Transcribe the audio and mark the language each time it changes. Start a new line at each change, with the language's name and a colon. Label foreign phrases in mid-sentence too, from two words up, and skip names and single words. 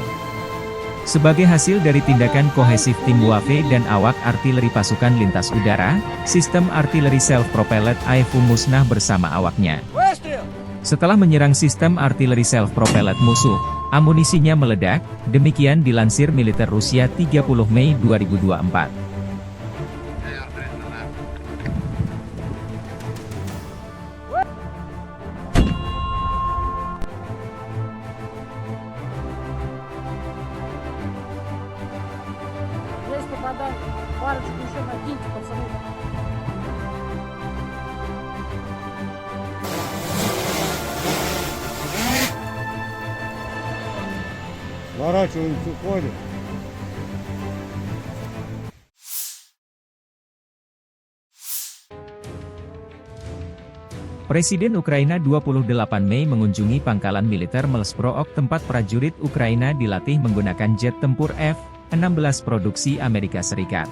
Indonesian: Sebagai hasil dari tindakan kohesif tim WAFE dan awak artileri pasukan lintas udara, sistem artileri self-propelled AEFU musnah bersama awaknya. Setelah menyerang sistem artileri self-propelled musuh, amunisinya meledak, demikian dilansir militer Rusia 30 Mei 2024.
Russian: Парочку еще накиньте, пацаны. Сворачиваемся, уходим.
Indonesian: Presiden Ukraina 28 Mei mengunjungi pangkalan militer Melsprook tempat prajurit Ukraina dilatih menggunakan jet tempur F-16 produksi Amerika Serikat.